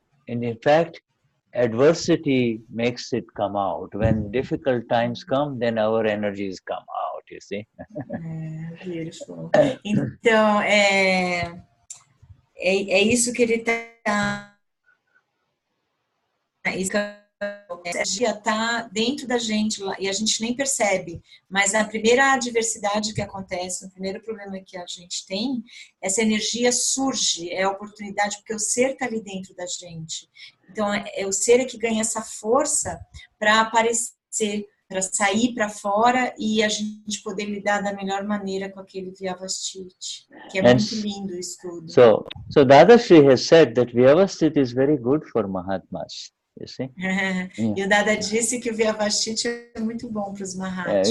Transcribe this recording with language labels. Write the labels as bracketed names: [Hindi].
[English] And in fact, adversity makes it come out. When difficult times come, then our energies come out, you see. Beautiful. [Portuguese] Então, é isso que ele está... A energia está dentro da gente e a gente nem percebe, mas a primeira adversidade que acontece, o primeiro problema que a gente tem, essa energia surge, é a oportunidade, porque o ser está ali dentro da gente. Então, o ser que ganha essa força para aparecer, para sair para fora e a gente poder lidar da melhor maneira com aquele vyavasthit, que é muito lindo isso tudo. [English] So Dadashri has said that vyavasthit is very good for Mahatmas. you see. [Portuguese] E o Dada disse que o vyavasthit é muito bom para os Mahatmas.